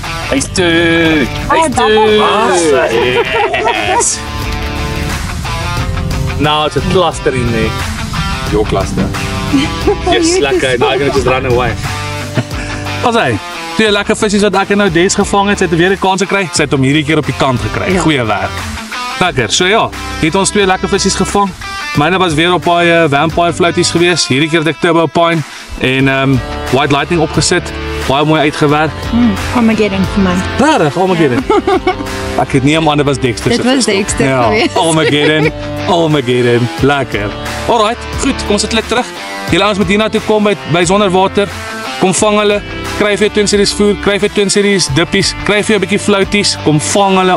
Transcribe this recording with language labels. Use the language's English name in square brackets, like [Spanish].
[Afrikaans] Hy's toe. [English] Yes. Nou, it's a cluster in there. Your cluster. Yes, lekker. Now I'm gonna just run away. [Afrikaans] Wat hy? Twee lekker visies wat ek nou Des gevang het, sy het weer 'n kans gekry. Sy het hom hierdie keer op die kant gekry. Ja. Goeie werk. Lekker. So ja, het ons twee lekker visies gevang. Myne was weer op daai vampire floaties gewees. Hierdie keer het ek turbo pine en white lightning opgesit. Baie mooi uitgewerk. Armageddon vir my. Regtig, Armageddon. Ek het nie 'n ander was Dexter. Dit was Dexter Ja, geweest. Armageddon. Lekker. Alright, goed, kom ons sit terug. Julle ouens moet hiernatoe kom by Sonderwater. Kom vang hulle. Kry vir jou Twin Series voer, kry vir Twin Series dippies, kry vir jou 'n bietjie floaties. Kom vang hulle.